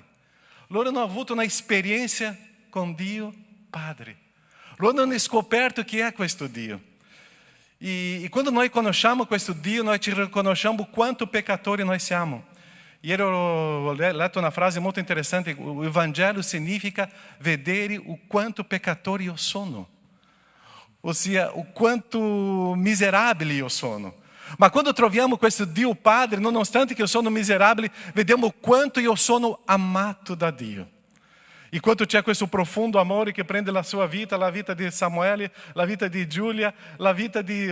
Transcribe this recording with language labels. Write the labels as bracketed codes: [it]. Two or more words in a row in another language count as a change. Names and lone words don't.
[it] Loro hanno avuto un'esperienza con Dio Padre. Loro hanno scoperto chi è questo Dio. E quando noi conosciamo questo Dio, noi ci riconosciamo quanto peccatori noi siamo. Ieri ho letto una frase molto interessante: [pt] o Evangelho [it] significa vedere o quanto peccatori io sono. Ossia, o quanto miserabile io sono. Ma quando troviamo questo Dio Padre, nonostante che io sono miserabile, vediamo quanto io sono amato da Dio. E quanto c'è questo profondo amore che prende la sua vita, la vita di Samuele, la vita di Giulia, la vita di...